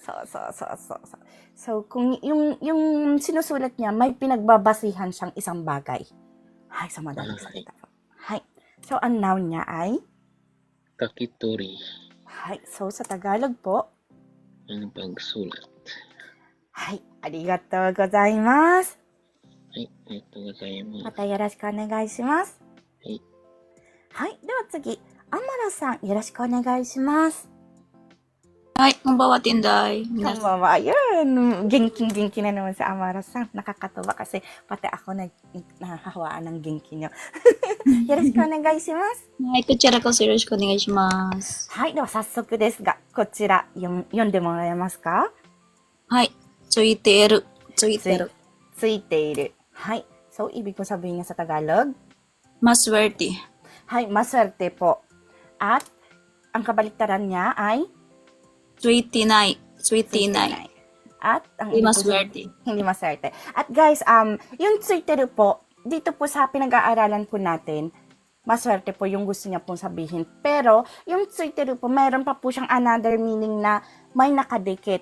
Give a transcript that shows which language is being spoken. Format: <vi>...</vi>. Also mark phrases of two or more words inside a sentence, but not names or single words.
<tl>So, kung yung sinusulat niya, may pinagbabasihan siyang isang bagay. Hi, sa madaling salita po. Hi. So, ang noun niya ay?</tl> <ja>Kakitori.</ja> <tl>Hi. So, sa Tagalog po? Ang pagsulat.</tl> <ja>Hi. ありがとうございます. Hi. ありがとうございます. またよろしくお願いします. はい。では次. Amara-san、よろしくお願いします. はい、こんばんは Tinday. Konbanwa.</ja> <tl>Ayun. Genki na naman sa Amara-san. Nakakatawa kasi pati ako nahahawaan ng genki niyo.</tl> <ja>よろしくお願いします. Hi, こちらこそよろしくお願いします。はい。では早速ですが、こちら読んでもらえますか？はい。ついている。ついている。はい。</ja> <tl>So, ibig ko sabihin niya sa Tagalog? Maswerte. Hi, maswerte po. At, ang kabaliktaran niya ay?</tl> <ja>ついてない。</ja> <tl>At, ang hindi maswerte. Hindi maswerte. At guys, yung tsuiteru po, dito po sa pinag-aaralan po natin, maswerte po yung gusto niya pong sabihin. Pero, yung tsuiteru po, mayroon pa po siyang another meaning na may nakadikit.</tl>